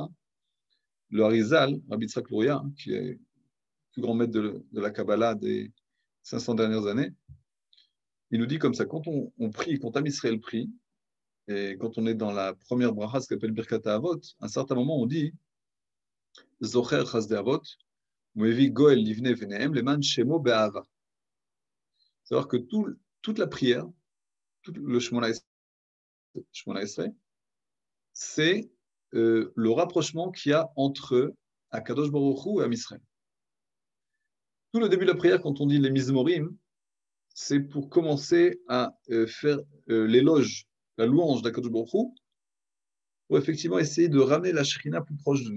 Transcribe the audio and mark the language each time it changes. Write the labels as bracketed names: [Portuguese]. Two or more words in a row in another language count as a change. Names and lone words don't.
[French] Le Harizal, Rabbi Yitzhak Luria, qui est le plus grand maître de la Kabbalah des 500 dernières années, il nous dit comme ça, quand on prie, quand Am Israël prie, et quand on est dans la première bracha, ce qu'on appelle [Hebrew] ברכת אבות, [French] à un certain moment on dit [Hebrew] זוכר חסדי אבות ומביא גואל לבני בניהם למען שמו באהבה. [French] C'est-à-dire que toute la prière, tout le [Hebrew] שמונה עשרה, [French] c'est le rapprochement qu'il y a entre [Hebrew] הקדוש ברוך הוא [French] et Am Israël. Tout le début de la prière, quand on dit les Mizmorim, c'est pour commencer à faire l'éloge, la louange d' [Hebrew] הקדוש ברוך הוא, [French] pour effectivement essayer de ramener la Shrina plus proche de nous.